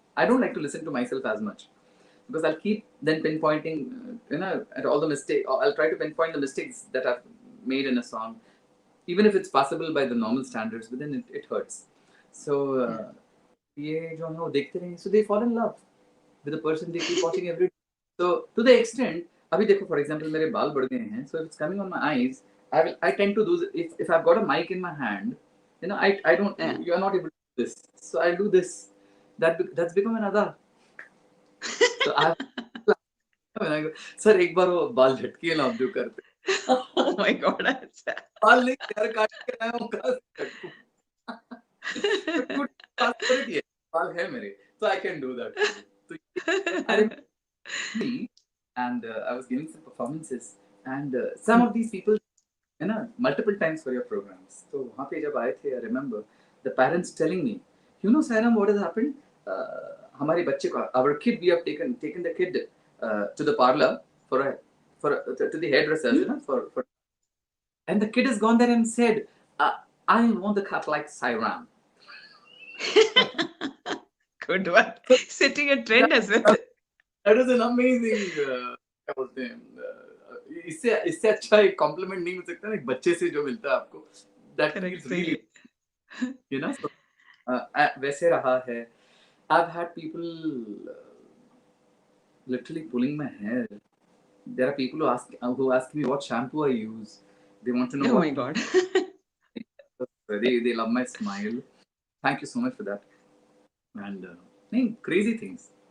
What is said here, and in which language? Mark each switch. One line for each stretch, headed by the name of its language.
English: I don't like to listen to myself as much, because I'll keep then pinpointing, at all the mistakes. I'll try to pinpoint the mistakes that I've made in a song, even if it's passable by the normal standards, but then it hurts.
Hindi: So, ये जो है वो देखते रहेंगे.
English: So they fall in love with the person they keep watching every day. So to the extent,
Hindi: अभी देखो,
English: for example,
Hindi: मेरे बाल बढ़ गए हैं.
English: So if it's coming on my eyes, I tend to do if I've got a mic in my hand, I don't. You are not able to do this. So I'll do this. That's become another. So when I go, sir,
Hindi: एक बार वो बाल झटके ना आप जो करते.
English: Oh my God!
Hindi: बाल नहीं, यार काट के ना वो कर.
English: But you ask for it, yes.
Hindi: बाल है मेरे,
English: so I can do that for you. So I remember me, and I was giving some performances, and some of these people,
Hindi: है ना,
English: multiple times for your programs.
Hindi: तो वहाँ पे जब आए थे,
English: I remember the parents telling me, you know, Sairam, what has happened?
Hindi: हमारे बच्चे को,
English: our kid, we have taken the kid to the parlor to the hairdressers, you know, for and the kid has gone there and said, I want the cut like Sairam. Good one. So Setting a trend as well. that was an amazing
Hindi: क्या बोलते हैं, इससे अच्छा एक complement नहीं मिल सकता ना एक बच्चे से जो मिलता है आपको,
English: that Correct. feels really, you know.
Hindi: So वैसे रहा है.
English: I've had people literally pulling my hair. There are people who ask me what shampoo I use. They want to know Oh what my God. they love my smile. Thank you so much for that. And crazy things.